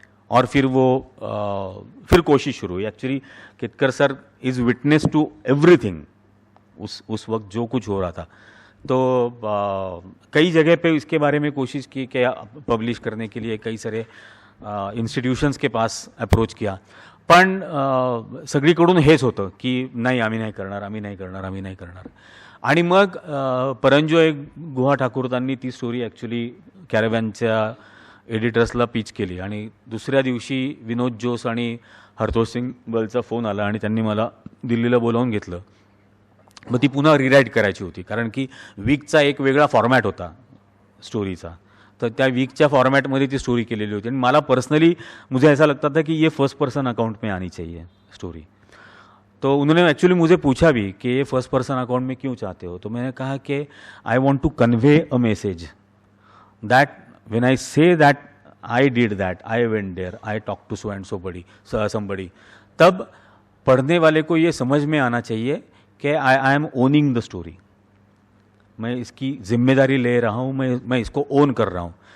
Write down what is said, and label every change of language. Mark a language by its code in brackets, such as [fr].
[hi] और फिर फिर कोशिश शुरू हुई। [en] actually Ketkar sir is witness to everything, [hi] उस वक्त जो कुछ हो रहा था। तो कई जगह पे इसके बारे में कोशिश की कि पब्लिश करने के लिए कई सारे इन्स्टिट्यूशन्स के पास अप्रोच किया, [mr] पण सगळीकडून हेच होतं की नाही आम्ही नाही करणार। आणि मग परंजोय गुहा ठाकूरतांनी ती स्टोरी ॲक्च्युली कॅरेव्हॅनच्या एडिटर्सला पिच केली, आणि दुसऱ्या दिवशी विनोद जोस आणि हरतोष सिंग बलचा फोन आला, आणि त्यांनी मला दिल्लीला बोलावून घेतलं। मग ती पुन्हा रिराईट करायची होती, कारण की वीकचा एक वेगळा फॉर्मॅट होता स्टोरीचा, तर त्या वीकच्या फॉर्मॅटमध्ये ती स्टोरी केलेली होती। आणि मला पर्सनली [hi] मुझे ऐसा लगता था कि ये फर्स्ट पर्सन अकाउंट में आनी चाहिए स्टोरी। तो उन्होंने एक्चुअली मुझे पूछा भी कि ये फर्स्ट पर्सन अकाउंट में क्यों चाहते हो, तो मैंने कहा कि [en] I want to convey a message that when I say that I did that, I went there, I talk to so and somebody, [hi] तब पढ़ने वाले को ये समझ में आना चाहिए कि [en] I am owning the story, [hi] मैं इसकी जिम्मेदारी ले रहा हूँ, मैं इसको ओन कर रहा हूँ।